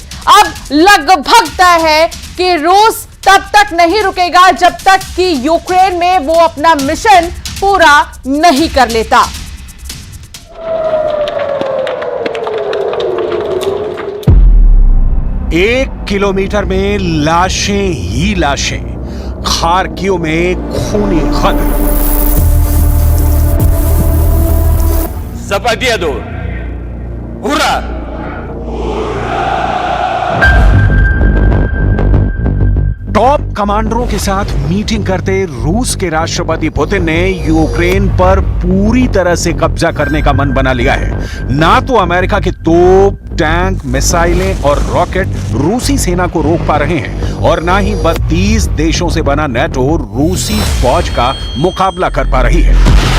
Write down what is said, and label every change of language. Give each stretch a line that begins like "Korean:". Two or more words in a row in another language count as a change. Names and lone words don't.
Hindi: अब लगभग तय है कि रूस तब तक नहीं रुकेगा जब तक कि यूक्रेन में वो अपना मिशन पूरा नहीं कर लेता। एक किलोमीटर में लाशें ही लाशें, खार्किव में खूनी खंड।
Russian: За победу! Ура!
Hindi: टॉप कमांडरों के साथ मीटिंग करते रूस के राष्ट्रपति पुतिन ने यूक्रेन पर पूरी तरह से कब्जा करने का मन बना लिया है। ना तो अमेरिका के तोप, टैंक, मिसाइलें और रॉकेट रूसी सेना को रोक पा रहे हैं और ना ही 32 देशों से बना नेटो रूसी फौज का मुकाबला कर पा रही है।